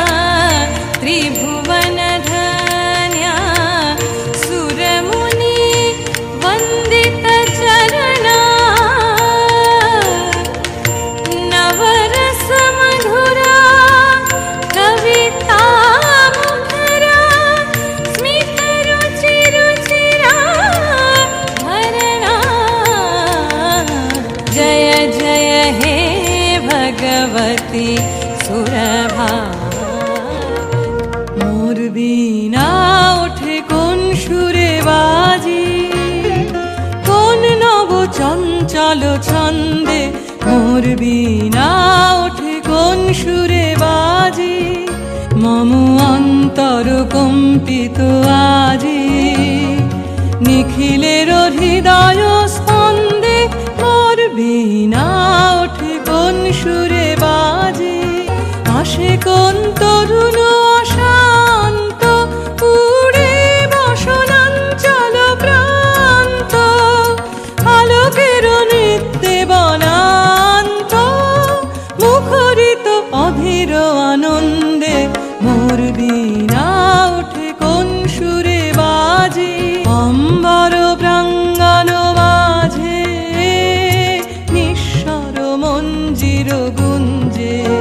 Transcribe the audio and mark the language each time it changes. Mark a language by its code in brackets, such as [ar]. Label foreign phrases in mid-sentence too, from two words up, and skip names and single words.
[sa] त्रिभुवनधन्या सुरमुनि वन्दितचरणा नवरसमधुरा कवितामुखरा स्मितरुचिरुचिरा भरणा। जय जय हे भगवती सुरभा। [bn] মোর বীণা ওঠে কোন সুরে বাজি কোন নব চঞ্চল ছন্দে। মোর বীণা ওঠে কোন সুরে বাজি মম অন্তর কম্পিত আজি निखिलेर हृदय स्पंदे। মোর বীণা ওঠে কোন সুরে বাজি আসে কোন তরুণ अशाন্ত উড়ে বসনাঞ্চল প্রান্ত আলোকের নৃত্যে বনান্ত মুখরিত অধীর আনন্দে। মোর বীণা উঠে কোন সুরে বাজে অম্বর প্রাঙ্গণ মাঝে নিঃস্বর মঞ্জির গুঞ্জে।